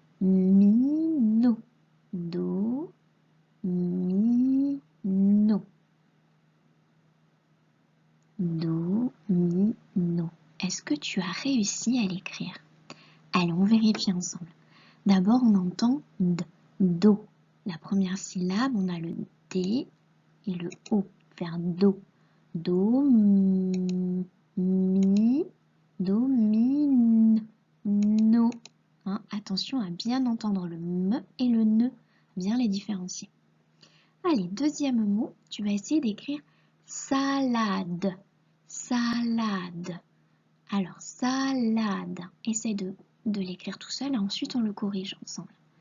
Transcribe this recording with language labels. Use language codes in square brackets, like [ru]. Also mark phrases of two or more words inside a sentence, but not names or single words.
[fr] Domino. Domino. Est-ce que tu as réussi à l'écrire? Allez, on vérifie ensemble. D'abord, on entend D, Do. La première syllabe, on a le D et le O. Faire Do. Do, mi, do, mi, no. Hein, attention à bien entendre le M et le NE, bien les différencier. Allez, deuxième mot, tu vas essayer d'écrire salade. Salade. Alors, salade. Essaye de l'écrire tout seul et ensuite on le corrige ensemble.